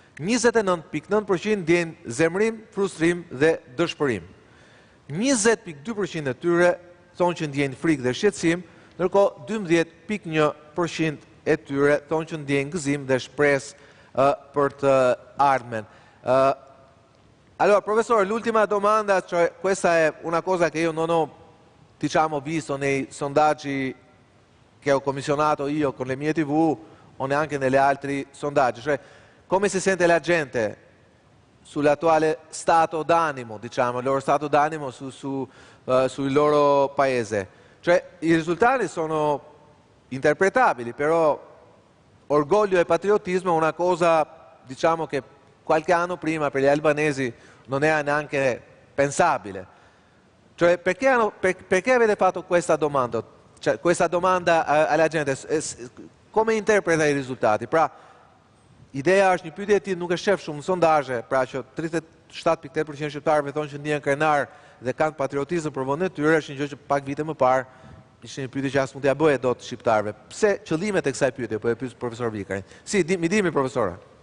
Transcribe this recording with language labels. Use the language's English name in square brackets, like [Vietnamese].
[Albanian] 29.9% ndjen zemrim, frustrim dhe dëshpërim. 20.2% e tyre thonë që ndjen frikë dhe shqetësim, ndërkohë 12.1% e tyre thonë që ndjen gëzim dhe shpresë për të ardhmen. [Italian] Allora, professore, l'ultima domanda, cioè questa è una cosa che io non ho, diciamo, visto nei sondaggi che ho commissionato io con le mie TV o neanche negli altri sondaggi, cioè come si sente la gente sull'attuale stato d'animo, diciamo, il loro stato d'animo sul loro paese. Cioè, i risultati sono interpretabili, però orgoglio e patriottismo è una cosa, diciamo, che qualche anno prima per gli albanesi non era neanche pensabile. Cioè, perché avete fatto questa domanda? Cioè, questa domanda alla gente, come interpreta i risultati? [Albanian] Pra, ideja është një pyetje e tillë nuk e shef shumë në sondazhe, pra që 37.8% shqiptarëve thonë që ndjen krenar dhe kanë patriotizëm për vendin e tyre, është një gjë që pak vite më parë ishte një pyetje që as mund t'ia bëje dot shqiptarëve. Pse qëllimet e kësaj pyetje, po e pyet profesor Vikarin. [Italian] Si, mi dimi profesora.